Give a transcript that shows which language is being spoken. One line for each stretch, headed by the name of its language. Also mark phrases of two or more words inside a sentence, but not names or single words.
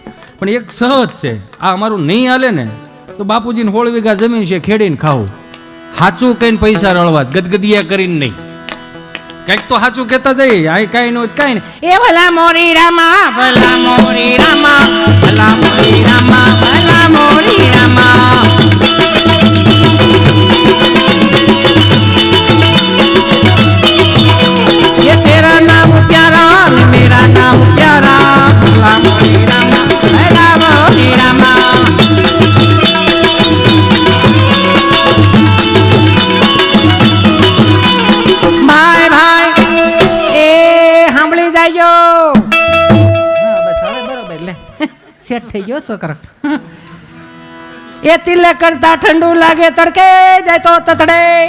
Gujarati: પણ એક સહજ છે, આ અમારું નહીં હાલે ને તો બાપુજીને 16 વીઘા જમીન છે, ખેડીને ખાવું. સાચું કઈને પૈસા રળવા, ગદગદિયા કરીને નહીં. કંઈક તો સાચું કહેતા જઈએ. આ કાંઈ નો કાંઈ નહીં.
Hindi: ए भला मोरी रामा, भला मोरी रामा, भला मोरी रामा, भला मोरी रामा. ये तेरा नाम प्यारा ने मेरा नाम प्यारा, भला मोरी रामा, भला मोरी रामा.
Gujarati: સેટ થઈ ગયો છોકરો. એ તિલક કરતા ઠંડુ લાગે તડકે જાય તો તતડે.